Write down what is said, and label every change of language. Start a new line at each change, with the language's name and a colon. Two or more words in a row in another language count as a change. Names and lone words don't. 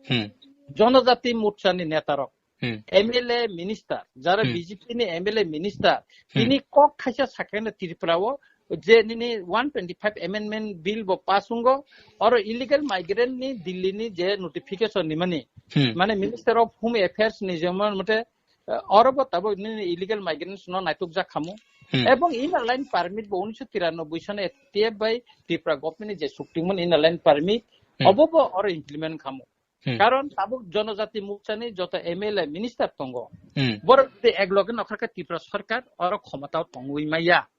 Kok Borok: जनजाति मोर्चानि नेतारक
English: MLA minister
Kok Borok: जारा बीजेपी नि
English: MLA minister
Kok Borok: तिनि कक खायसा साकेन त्रिपुराओ जे निनि 125
English: amendment bill
Kok Borok: ब पासुंगो और
English: illegal migrant
Kok Borok: नि दिल्ली नि जे नोटिफिकेशन नि माने
English: Minister of Home Affairs
Kok Borok: नि जेमन मते और तब
English: illegal migrants
Kok Borok: न नाइटुक जा खामु एवं
English: in line permit
Kok Borok: 1993 सने टेप
English: by Tripura government
Kok Borok: जे सुक्तिमन
English: in line permit
Kok Borok: अबब और इम्प्लीमेंट खामु कारण ताबुक जनजाति मोर्चानि जत एमएलए मिनिस्टार तंगो बर एकलगे नखरका त्रिपुरा सरकार और क्षमता तंगुइ माया